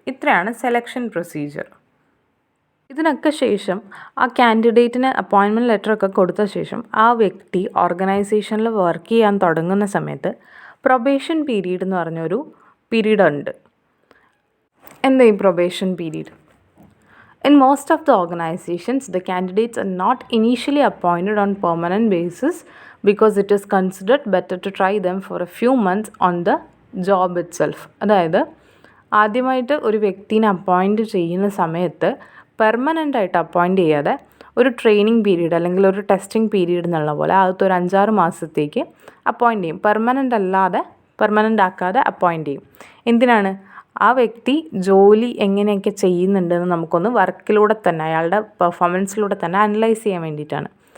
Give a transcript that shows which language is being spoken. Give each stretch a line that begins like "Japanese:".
Malayalam: ഇത്രയാണ് selection procedure. ഇതിനൊക്കെ ശേഷം ആ കാൻഡിഡേറ്റിന് അപ്പോയിൻമെൻറ്റ് ലെറ്ററൊക്കെ കൊടുത്ത ശേഷം ആ വ്യക്തി ഓർഗനൈസേഷനിൽ വർക്ക് ചെയ്യാൻ തുടങ്ങുന്ന സമയത്ത് പ്രൊബേഷൻ പീരീഡ് എന്ന് പറഞ്ഞൊരു പീരീഡ് ഉണ്ട്. എന്താ ഈ probation period?
English: In most of the organizations, the candidates are not initially appointed on permanent basis because it is considered better to try them for a few months on the job itself.
Malayalam: അതായത് ആദ്യമായിട്ട് ഒരു വ്യക്തിനെ appoint ചെയ്യുന്ന സമയത്ത് permanent ആയിട്ട് appoint ചെയ്യാതെ ഒരു training period അല്ലെങ്കിൽ ഒരു ടെസ്റ്റിംഗ് പീരീഡ് എന്നുള്ള പോലെ ആദ്യത്തെ ഒരു 5-6 മാസത്തേക്ക് അപ്പോയിൻറ്റ് ചെയ്യും. പെർമനൻ്റ് ആക്കാതെ അപ്പോയിൻറ്റ് ചെയ്യും. എന്തിനാണ്? ആ വ്യക്തി ജോലി എങ്ങനെയൊക്കെ ചെയ്യുന്നുണ്ടെന്ന് നമുക്കൊന്ന് വർക്കിലൂടെ തന്നെ, അയാളുടെ പെർഫോമൻസിലൂടെ തന്നെ അനലൈസ് ചെയ്യാൻ വേണ്ടിയിട്ടാണ്.